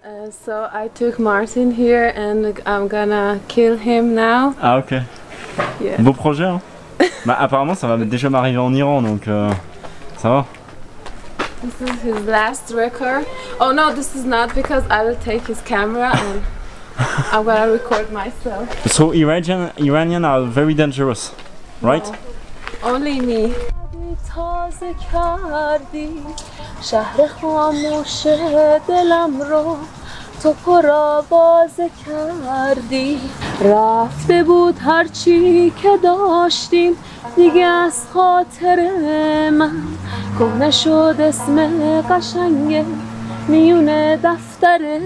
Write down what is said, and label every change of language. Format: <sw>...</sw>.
<en>So I took Martin here and I'm gonna kill him now. Ah ok. Yeah.</en> <fr>Beau projet hein. Bah apparemment ça va déjà m'arriver en Iran donc ça va.</fr> <en>This is his last record. Oh no, this is not because I will take his camera and I'm gonna record myself. So Iranian are very dangerous, right? No, only me.</en> <fa>تازه کردی شهر خاموش دلم رو تو پر آوازه کردی رفته بود هرچی که داشتیم دیگه از خاطر من کهنه شد اسم قشنگ میونه دفتر</fa>